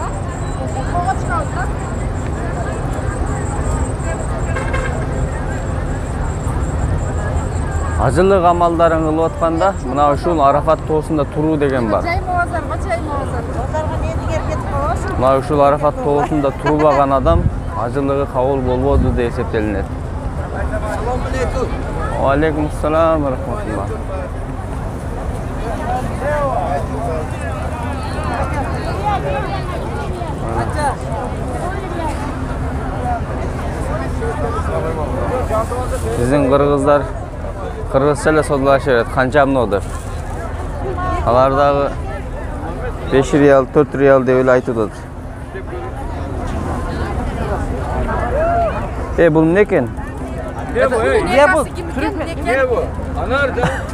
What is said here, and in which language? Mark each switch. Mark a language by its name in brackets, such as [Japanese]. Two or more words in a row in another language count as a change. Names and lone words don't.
[Kyrgyz] Ажылык амалдарын кылып атканда, мына ушул Арафат тоосунда туруу деген бар. Мына ушул Арафат тоосунда турбаган адам ажылыгы кабыл болбоду деп эсептелинет. [Arabic] عليكم السلام ورحمة الله. [Kyrgyz] Биздин кыргыздар кыргызча эле содалашып берет, канча мынау деп. Алар дагы 5 реал, 4 реал деп эле айтып атат. Бул эмне экен? [Kazakh] Bu? Anar da.